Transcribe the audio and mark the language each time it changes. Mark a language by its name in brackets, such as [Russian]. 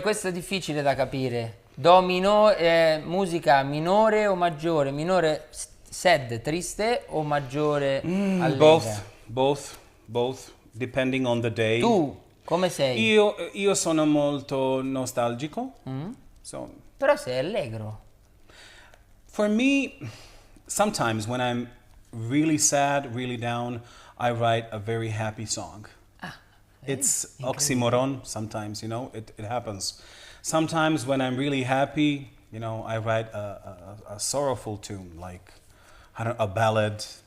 [Italian] Questo è difficile da capire. Do minore, musica minore o maggiore? Minore sad, triste o maggiore allegra? [English] Both, depending on the day. [Italian] Tu, come sei? Io sono molto nostalgico. [English] So, [Italian] Però sei allegro. [English] for me, sometimes when I'm really sad, really down, I write a very happy song. It's oxymoron sometimes, you know, it happens. Sometimes when I'm really happy, you know, I write a sorrowful tune, like, I don't know, a ballad.